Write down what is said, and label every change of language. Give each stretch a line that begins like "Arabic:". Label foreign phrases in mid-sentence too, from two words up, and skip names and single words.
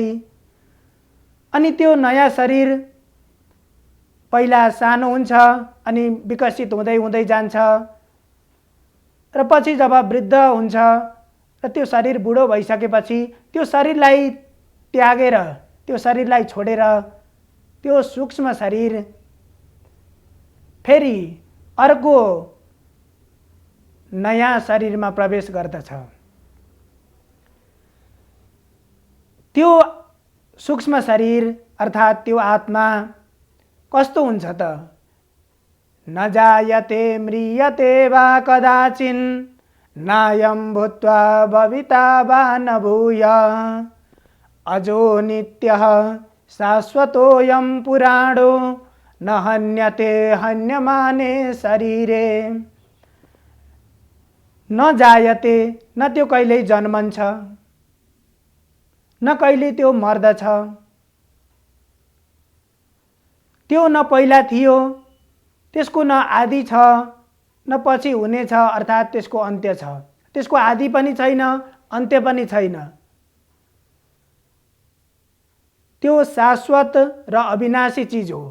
Nepali: अनि त्यो नयाँ शरीर पहिला सानो हुन्छ अनि विकसित हुँदै हुँदै जान्छ, र पछि जब वृद्ध हुन्छ र त्यो शरीर बुढो भइसकेपछि त्यो शरीरलाई त्यागेर, त्यो शरीरलाई छोडेर त्यो सूक्ष्म शरीर फेरि अर्को नयाँ शरीरमा प्रवेश गर्दछ। त्यो सूक्ष्म शरीर अर्थात् त्यो आत्मा कस्तो हुन्छ त?
Sanskrit: न जायते म्रियते वा कदाचिन् नायं भूत्वा भविता वा न भूय अजो नित्यः शाश्वतोऽयं पुराणो न हन्यते हन्यमाने शरीरे।
Nepali: न जायते, न त्यो कहिल्यै जन्मन्छ, न कहिले त्यो मर्दछ। त्यो न पहिला थियो, त्यसको न आदि छ, न पछि हुनेछ, अर्थात् त्यसको अन्त्य छ। त्यसको आदि पनि छैन, अन्त्य पनि छैन। त्यो शाश्वत र अविनाशी चिज हो।